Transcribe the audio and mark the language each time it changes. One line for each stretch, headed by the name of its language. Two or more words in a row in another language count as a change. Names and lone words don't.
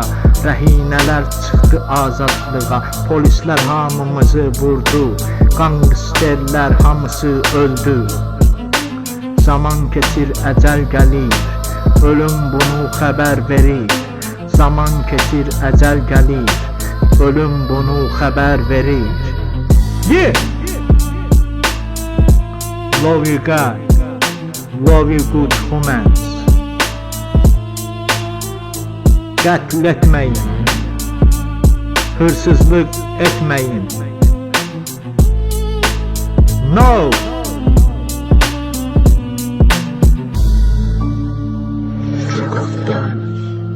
Azerbaijani: Rəhinələr çıxdı azadlığa, polislər hamımızı vurdu, qangsterlər hamısı öldü. Zaman keçir, əcəl gəlir, ölüm bunu xəbər verir. Zaman keçir, əcəl gəlir, ölüm bunu xəbər verir.
English: Yeah! Love you guys, love you good humans.
Azerbaijani: Qətl etməyin, hırsızlıq etməyin.
English: No! Trick of Diamonds.